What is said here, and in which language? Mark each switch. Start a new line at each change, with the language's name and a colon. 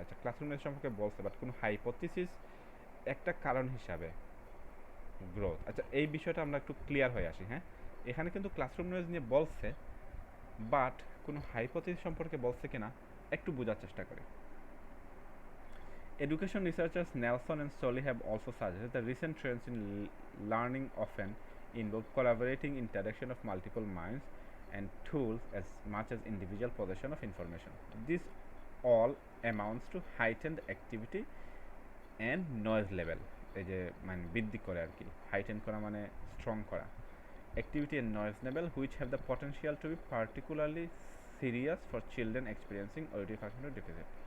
Bangla: আচ্ছা, classroom noise সম্পর্কে বলছে, বাট কোনো হাইপোথিসিস একটা কারণ হিসাবে গ্রোথ। আচ্ছা, এই বিষয়টা আমরা একটু ক্লিয়ার হয়ে আসি। হ্যাঁ, এখানে কিন্তু ক্লাসরুম নয়েজ নিয়ে বলছে, বাট কোনো হাইপোথিসিস সম্পর্কে বলছে কিনা একটু বোঝার চেষ্টা করি।
English: Education researchers Nelson and Solly have also suggested that recent trends in learning often involve collaborating interaction of multiple minds and tools as much as individual possession of information. This all amounts to heightened activity and noise level.
Bangla: এই যে মানে বৃদ্ধি করে আর কি, হাইটেন করা মানে strong করা।
English: Activity and noise level which have the potential to be particularly serious for children experiencing auditory functional deficit.